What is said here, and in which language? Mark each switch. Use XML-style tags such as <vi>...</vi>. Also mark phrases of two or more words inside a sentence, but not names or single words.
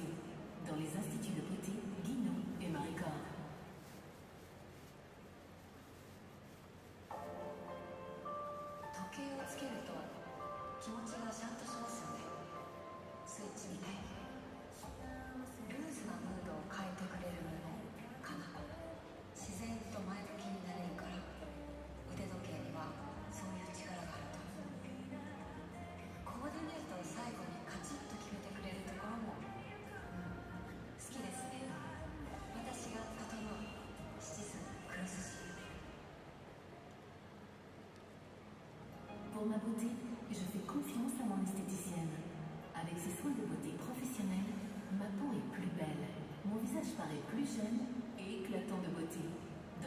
<fr>Dans les instituts de beauté Guinaud et Maricor.</fr> <ja>時計をつけると気持ちがシャンとしますよね。スイッチみたいにルーズなムードを変えてくれるものかな。自然と前向きになれるから腕時計にはそういう力があると。コーディネートを最後にカチッと決めてくれるところも、好きですね。私が整うシチズンクロスシール。</ja> <fr>Pour ma beauté, je fais confiance à mon esthéticienne. Avec ses soins de beauté professionnels, ma peau est plus belle, mon visage paraît plus jeune et éclatant de beauté.</fr>